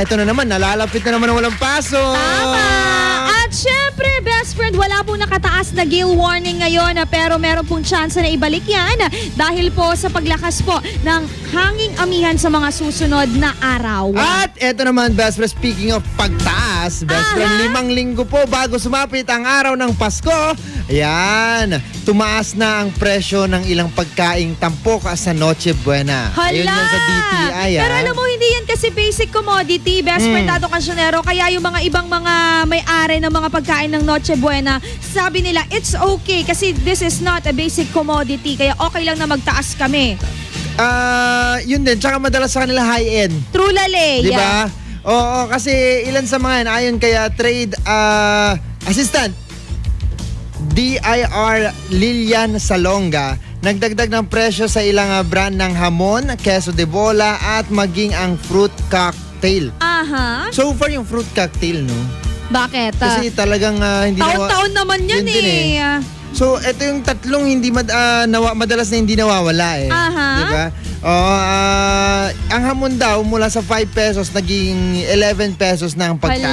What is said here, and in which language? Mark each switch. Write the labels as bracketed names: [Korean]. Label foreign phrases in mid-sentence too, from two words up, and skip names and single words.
[Filipino] Ito na naman, nalalapit na naman ang walang paso. Tama! At syempre, [English] best friend, [Filipino] wala pong nakataas na [English] gale warning [Filipino] ngayon, pero meron pong chance na ibalik yan dahil po sa paglakas po ng hanging amihan sa mga susunod na araw. At eto naman, [English] best friend, [Filipino] speaking of pagtaas, [English] best friend, [Filipino] 5 linggo po bago sumapit ang araw ng Pasko, ayan, tumaas na ang presyo ng ilang pagkaing tampok sa Noche Buena. Ayun yan sa DTI. Pero alam mo, hindi yan kasi [English] basic commodity, best friend [Filipino] Dado Cancionero, kaya yung mga ibang mga may-ari ng mga pagkain ng Noche Buena, sabi nila, [English] it's okay kasi this is not a basic commodity, [Filipino] kaya okay lang na magtaas kami. Yun din, tsaka madalas sa kanila high-end. True lale. Di ba? Oo, kasi ilan sa mga yan, ayon kaya [English] trade assistant [Filipino] DIR Lilian Salonga, nagdagdag ng presyo sa ilang brand ng hamon, queso de bola at maging ang [English] fruit cocktail. [Filipino] Aha. So far yung [English] fruit cocktail, [Filipino] no? Bakit? Kasi talagang hindi taon-taon naman yan eh. So, ito yung tatlong hindi madalas na hindi nawawala eh. Aha. Diba? Ang hamon daw mula sa 5 pesos naging 11 pesos na ang pagtaas.